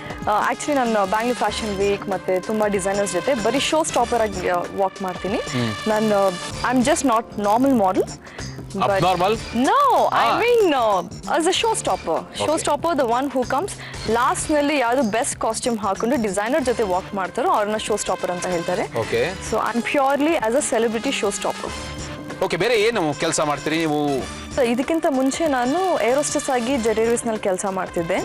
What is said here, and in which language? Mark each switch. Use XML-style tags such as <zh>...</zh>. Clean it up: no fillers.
<kn>Actually ನಾನು Bangalore fashion weak ಮತ್ತು ತುಂಬ ಡಿಸೈನರ್ಸ್ ಜೊತೆ ಬರೀ ಶೋ ಸ್ಟಾಪರ್ ಆಗಿ ವಾಕ್ ಮಾಡ್ತೀನಿ.</kn> <en>ನಾನು I am just not normal model. Abnormal? No, I mean as a showstopper.</en> <kn>Showstopper,</kn> <en>the one who comes last</en> <kn>ನಲ್ಲಿ ಯಾವುದು ಬೆಸ್ಟ್ ಕಾಸ್ಟ್ಯೂಮ್ ಹಾಕೊಂಡು ಡಿಸೈನರ್ ಜೊತೆ ವಾಕ್ ಮಾಡ್ತಾರೋ ಅವ್ರನ್ನ ಶೋ ಸ್ಟಾಪರ್ ಅಂತ ಹೇಳ್ತಾರೆ.</kn> <en>Okay. So I am purely as a celebrity show stopper.</en> <kn>Okay. ಬೇರೆ ಏನು ಕೆಲಸ ಮಾಡ್ತೀರಿ ನೀವು? ಇದಕ್ಕಿಂತ ಮುಂಚೆ ನಾನು ಏರೋಸ್ಟೆಸ್ ಆಗಿ ಜೆಟ್ ಏರ್ವೇಸ್ ನಲ್ಲಿ ಕೆಲಸ ಮಾಡ್ತಿದ್ದೆ.</kn>